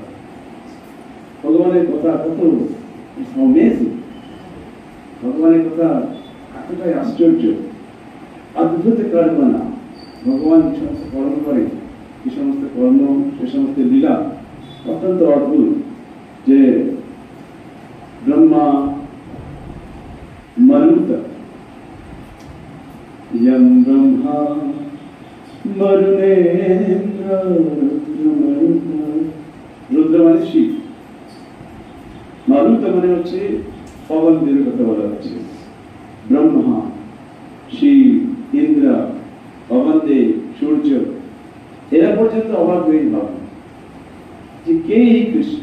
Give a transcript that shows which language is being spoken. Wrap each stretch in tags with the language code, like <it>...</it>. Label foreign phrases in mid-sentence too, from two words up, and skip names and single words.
<bn>ভগবানের কথা কত অমেজিং, ভগবানের কথা এতটাই আশ্চর্য, অদ্ভুত কর্ম না। ভগবান যে সমস্ত কর্ম করে, যে সমস্ত কর্ম, সে সমস্ত লীলা অত্যন্ত অদ্ভুত। যে ব্রহ্মা মরুত</bn> <sa>यं ब्रह्मा वरुणेन्द्र रुद्र</sa> <bn>মানে শিব, মারুত মানে হচ্ছে পবনদের কথা বলা হচ্ছে। ব্রহ্মা, শিব, ইন্দ্র, অবন্দেব, সূর্য, এরা পর্যন্ত অবাক হয়ে ভাবে যে কে এই কৃষ্ণ।</bn>